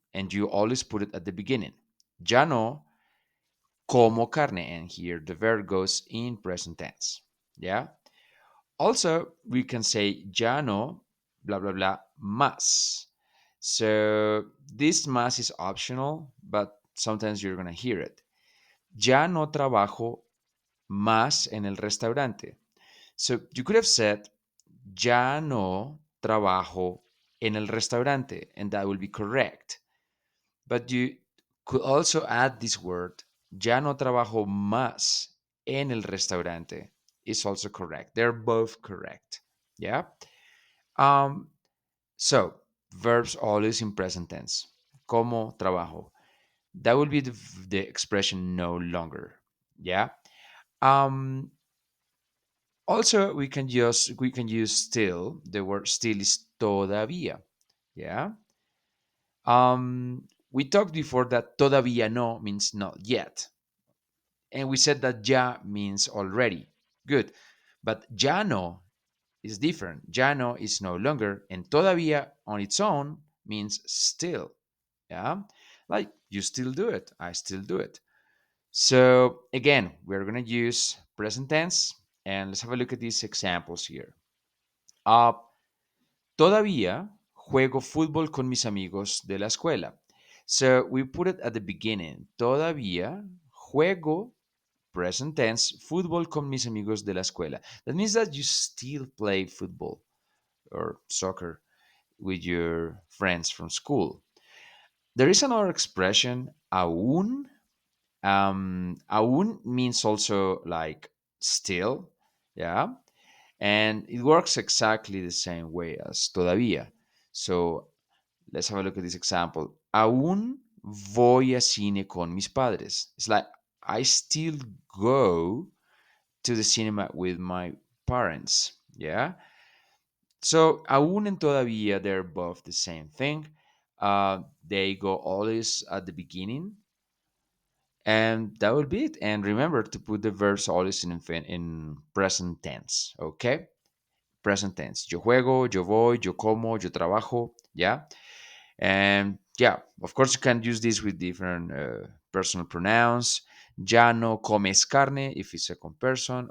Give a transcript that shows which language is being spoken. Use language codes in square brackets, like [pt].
[en] And you always put it at the beginning. [es] Ya no como carne. [en] And here the verb goes in present tense. Yeah. Also, we can say [es] ya no, [en] blah, blah, blah, más. So this más is optional, but sometimes you're going to hear it. [es] Ya no trabajo más en el restaurante. [en] So you could have said, [es] ya no trabajo en el restaurante, [en] and that will be correct. But you could also add this word, [es] ya no trabajo más en el restaurante, [en] is also correct. They're both correct. Yeah. Um, so verbs always in present tense. Como trabajo. That will be the expression no longer. Yeah. Um, Also, we can use still. The word still is todavía. Yeah. We talked before that todavía no means not yet, and we said that ya means already. Good, but ya no is different. Ya no is no longer, and todavía on its own means still. Yeah, like you still do it. I still do it. So again, we're gonna use present tense, and let's have a look at these examples here. [es] Uh, Todavía juego fútbol con mis amigos de la escuela. [en] So we put it at the beginning. [es] Todavía juego, [en] present tense, [es] fútbol con mis amigos de la escuela. [en] That means that you still play football or soccer with your friends from school. There is another expression, aún. Aún means also like still, yeah. And it works exactly the same way as todavía. So let's have a look at this example. [es] Aún voy a cine con mis padres. [en] It's like I still go to the cinema with my parents. Yeah. So aún and todavía, they're both the same thing. They go always at the beginning, and that will be it. And remember to put the verbs always in present tense. Okay. Present tense. [es] Yo juego, yo voy, yo como, yo trabajo. [en] Yeah. And yeah, of course, you can use this with different personal pronouns. [es] Ya no comes carne [en] if it's a second person.